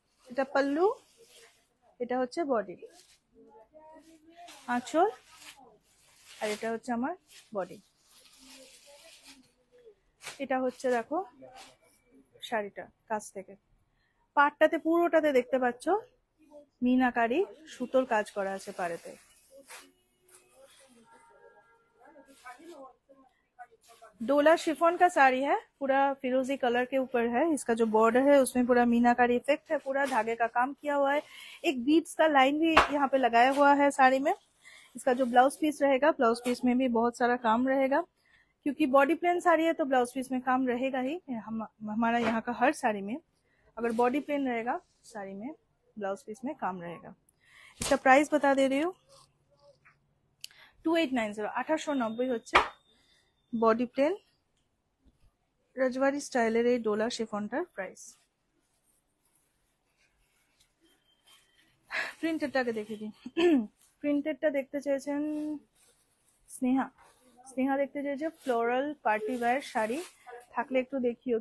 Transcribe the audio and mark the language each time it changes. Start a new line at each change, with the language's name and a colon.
Bangla: এটা পাল্লু, এটা হচ্ছে বডি, আঁচল, আর এটা হচ্ছে আমার বডি। এটা হচ্ছে দেখো শাড়িটা কাছ থেকে, পাটটাতে পুরোটাতে দেখতে পাচ্ছ মিনাকারি সুতোর কাজ করা আছে পাড়েতে।
Hindi: डोला शिफॉन का साड़ी है, पूरा फिरोजी कलर के ऊपर है। इसका जो बॉर्डर है उसमें पूरा मीनाकारी इफेक्ट है, पूरा धागे का काम किया हुआ है। एक बीड्स का लाइन भी यहाँ पे लगाया हुआ है साड़ी में। इसका जो ब्लाउज पीस रहेगा, ब्लाउज पीस में भी बहुत सारा काम रहेगा, क्योंकि बॉडी प्लेन साड़ी है तो ब्लाउज पीस में काम रहेगा ही। हमारा यहाँ का हर साड़ी में अगर बॉडी प्लेन रहेगा, साड़ी में ब्लाउज पीस में काम रहेगा। इसका प्राइस बता दे रही हूँ,
Bangla: 2890, 1890 হচ্ছে বডি প্লেন রাজবাড়ি স্টাইলের এই ডোলা শিফনটার প্রাইস। প্রিন্টেডটাকে দেখে দিই। প্রিন্টেডটা দেখতে চেয়েছেন স্নেহা, স্নেহা দেখতে চেয়েছে ফ্লোরাল পার্টি ওয়্যার শাড়ি থাকলে একটু দেখিও।